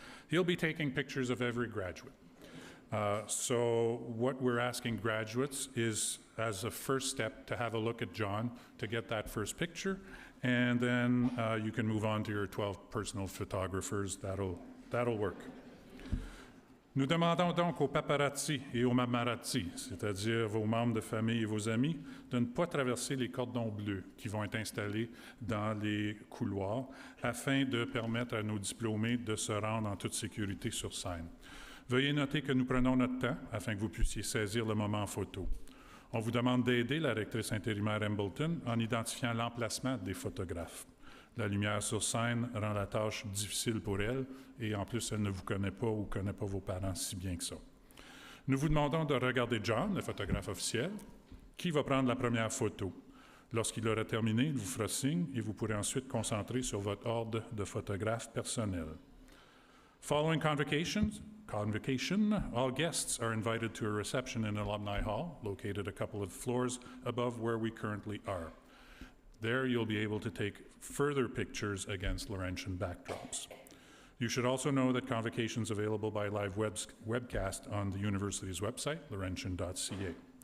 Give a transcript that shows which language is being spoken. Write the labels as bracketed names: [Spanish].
[English] He'll be taking pictures of every graduate. So what we're asking graduates is, as a first step, to have a look at John to get that first picture, and then you can move on to your 12 personal photographers. That'll work. [French] Nous demandons donc aux paparazzi et aux mamarazzi, c'est-à-dire vos membres de famille et vos amis, de ne pas traverser les cordons bleus qui vont être installés dans les couloirs afin de permettre à nos diplômés de se rendre en toute sécurité sur scène. Veuillez noter que nous prenons notre temps afin que vous puissiez saisir le moment en photo. On vous demande d'aider la rectrice intérimaire Embleton en identifiant l'emplacement des photographes. La lumière sur scène rend la tâche difficile pour elle et en plus, elle ne vous connaît pas ou ne connaît pas vos parents si bien que ça. Nous vous demandons de regarder John, le photographe officiel, qui va prendre la première photo. Lorsqu'il aura terminé, il vous fera signe et vous pourrez ensuite concentrer sur votre ordre de photographe personnel. [English] Following convocation, all guests are invited to a reception in Alumni Hall, located a couple of floors above where we currently are. There you'll be able to take further pictures against Laurentian backdrops. You should also know that Convocation is available by live webcast on the university's website, laurentian.ca.